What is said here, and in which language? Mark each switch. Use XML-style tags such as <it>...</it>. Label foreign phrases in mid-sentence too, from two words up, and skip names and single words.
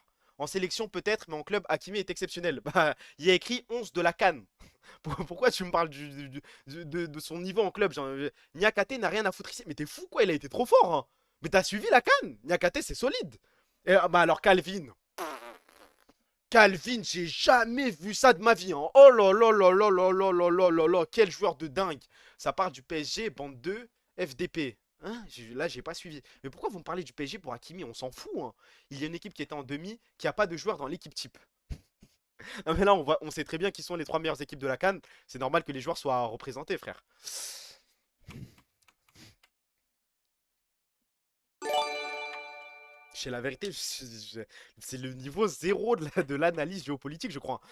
<fr>En sélection, peut-être, mais en club, Hakimi est exceptionnel. Bah, il y a écrit 11 de la canne. Pourquoi tu me parles de son niveau en club? Niakate n'a rien à foutre ici. Mais t'es fou, quoi, il a été trop fort, hein. Mais t'as suivi la canne. Niakate, c'est solide. Et, bah alors, Calvin. Calvin, j'ai jamais vu ça de ma vie, hein. Oh là là là là là là là là là là, quel joueur de dingue. Ça part du PSG, bande 2, FDP. Hein, là, j'ai pas suivi. Mais pourquoi vous me parlez du PSG pour Hakimi? On s'en fout, hein. Il y a une équipe qui était en demi, qui a pas de joueurs dans l'équipe type. Non mais là, on sait très bien qui sont les 3 meilleures équipes de la CAN. C'est normal que les joueurs soient représentés, frère. C'est la vérité, c'est le niveau 0 de l'analyse géopolitique, je crois.</fr>